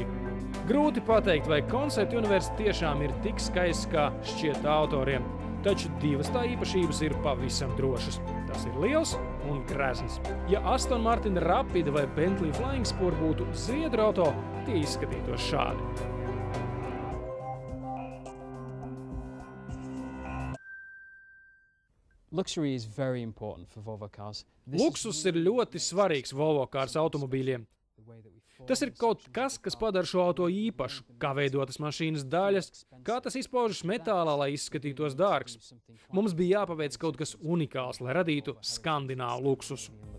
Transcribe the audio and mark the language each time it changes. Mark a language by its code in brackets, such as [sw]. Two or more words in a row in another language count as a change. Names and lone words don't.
[lv] Grūti pateikt, vai Concept Universe tiešām ir tik skaists, kā šķiet autoriem, taču divas tā īpašības ir pavisam drošas. Tas ir liels un grezns. Ja Aston Martin Rapida vai Bentley Flying Spur būtu zviedru auto, tie izskatītos šādi. [en] Luxury is very important for Volvo cars. [lv] Luksus ir ļoti svarīgs Volvo kārs automobīļiem. Tas ir kaut kas, kas padara šo auto īpašu, kā veidotas mašīnas daļas, kā tas izpaužas metālā, lai izskatītos dārgs. Mums bija jāpaveic kaut kas unikāls, lai radītu skandināvu luksusu.